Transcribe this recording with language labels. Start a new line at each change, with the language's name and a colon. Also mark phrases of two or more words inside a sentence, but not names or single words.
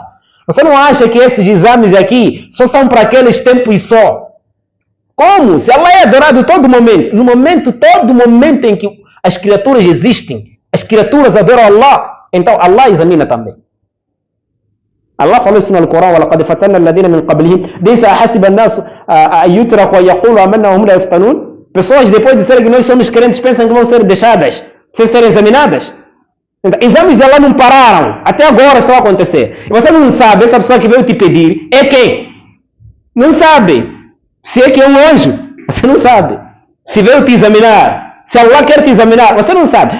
Portuguese: Você não acha que esses exames aqui só são para aqueles tempos só? Como? Se Allah é adorado todo momento, todo momento em que as criaturas existem, as criaturas adoram Allah, então Allah examina também. Allah falou isso no Alcorão:
Arabic: وَلَقَدْ فَتَنَّا الَّذِينَ مِنْ قَبْلِهِمْ لَيْسَ أَحَسِبَ النَّاسُ أَن يُتْرَكُوا وَيَقُولُوا آمَنَّا وَهُمْ لَا يُفْتَنُونَ.
Portuguese: Pessoas, depois de dizer que nós somos crentes, pensam que vão ser deixadas, sem serem examinadas. Então, exames de Allah não pararam, até agora estão a acontecer. E você não sabe, essa pessoa que veio te pedir é quem? Não sabe. Se é que é um anjo, você não sabe. Se veio te examinar, se Allah quer te examinar, você não sabe.